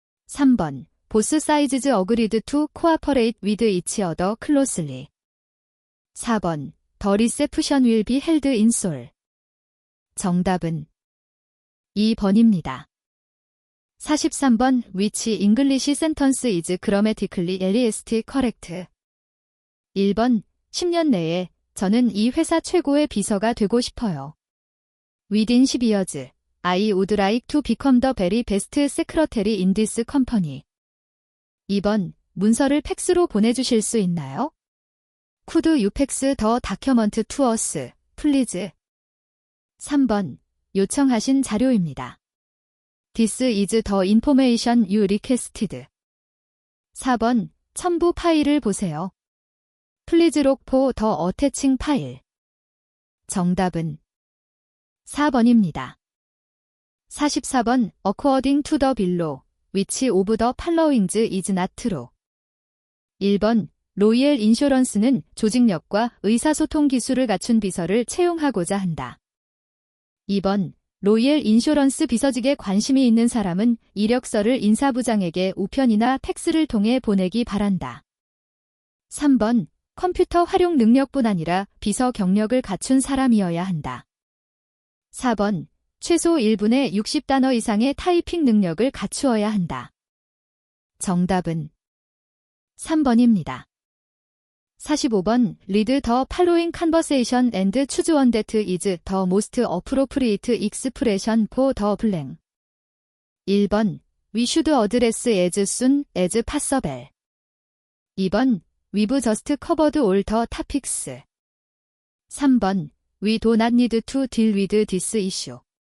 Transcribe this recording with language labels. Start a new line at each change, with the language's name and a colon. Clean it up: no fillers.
English: 3번 Both sides agreed to cooperate with each other closely. 4번 The reception will be held in Seoul.
Korean: 정답은 2번입니다.
English: 43번 Which English sentence is grammatically least correct?
Korean: 1번 10년 내에 저는 이 회사 최고의 비서가 되고 싶어요.
English: Within 10 years, I would like to become the very best secretary in this company.
Korean: 2번 문서를 팩스로 보내주실 수 있나요?
English: Could you fax the document to us, please?
Korean: 3번 요청하신 자료입니다.
English: This is the information you requested.
Korean: 4번 첨부 파일을 보세요.
English: Please look for the attaching file.
Korean: 정답은 4번입니다.
English: 44번 According to the below, which of the following is not true?
Korean: 1번 로이엘 인쇼런스는 조직력과 의사소통 기술을 갖춘 비서를 채용하고자 한다. 2번 로이엘 인쇼런스 비서직에 관심이 있는 사람은 이력서를 인사부장에게 우편이나 팩스를 통해 보내기 바란다. 3번 컴퓨터 활용 능력뿐 아니라 비서 경력을 갖춘 사람이어야 한다. 4번 최소 1분에 60단어 이상의 타이핑 능력을 갖추어야 한다. 정답은 3번입니다.
English: 45번 Read the following conversation and choose one that is the most appropriate expression for the blank. 1번 We should address as soon as possible. 2번 We've just covered all the topics. 3번 We do not need to deal with this issue.